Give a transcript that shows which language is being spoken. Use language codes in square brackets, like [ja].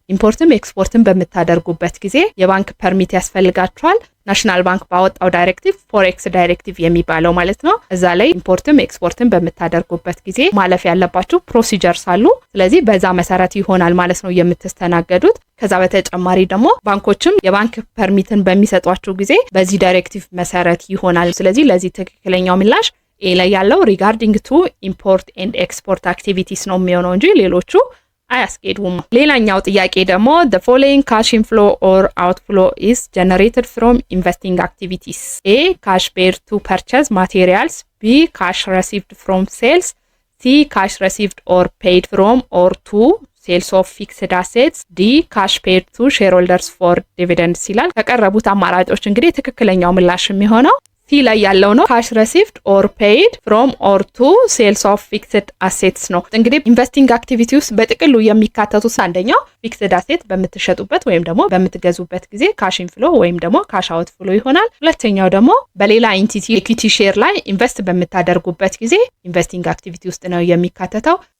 [am] ኢምፖርትም ኤክስፖርትም በምታደርጉበት ጊዜ የባንክ ፐርሚት ያስፈልጋችኋል። ናሽናል ባንክ ባወጣው ዳይሬክቲቭ ፎሬክስ ዳይሬክቲቭ የሚባለው ማለት ነው። እዛ ላይ ኢምፖርትም ኤክስፖርትም በምታደርጉበት ጊዜ ማለፍ ያለባችሁ ፕሮሲጀርስ አሉ። ስለዚህ በዛ መሰረት ይሆናል ማለት ነው የምትስተናገዱት። ከዛ በተጨማሪ ደግሞ ባንኮችም የባንክ ፐርሚትን በሚሰጧችሁ ጊዜ በዚህ ዳይሬክቲቭ መሰረት ይሆናል። ስለዚህ ለዚህ ትክክለኛው ምላሽ ኤ ላይ ያለው ሪጋርዲንግ ቱ ኢምፖርት ኤንድ ኤክስፖርት አክቲቪቲስ ነው የሚሆነው እንጂ ሌሎቹ አያስኬዱም። ሌላኛው ጥያቄ ደግሞ [en] the following cash inflow or outflow is generated from investing activities. A. cash paid to purchase materials, B. cash received from sales, C. cash received or paid from or to sales of fixed assets, D. cash paid to shareholders for dividends [am] ይላል። ከቀረቡት አማራጮች እንግዲህ ትክክለኛው ምላሽ የሚሆነው ሲ ላይ ያለው ነው። [en] ካሽ ሪሲቭድ ኦር ፔይድ ፍሮም ኦር ቱ ሴልስ ኦፍ ፊክስድ አሴትስ [am] ነው። እንግዲህ ኢንቨስቲንግ አክቲቪቲ ውስጥ በጥቅሉ የሚካተቱት አንደኛው ፊክስድ አሴት በምትሸጡበት ወይም ደግሞ በምትገዙበት ጊዜ ካሽ ኢንፍሎ ወይም ደግሞ ካሽ አውት ፍሎ ይሆናል። ሁለተኛው ደግሞ በሌላ ኢንቲቲ ኢኩዊቲ ሼር ላይ ኢንቨስት በምታደርጉበት ጊዜ ኢንቨስቲንግ አክቲቪቲ ውስጥ ነው የሚካተተው።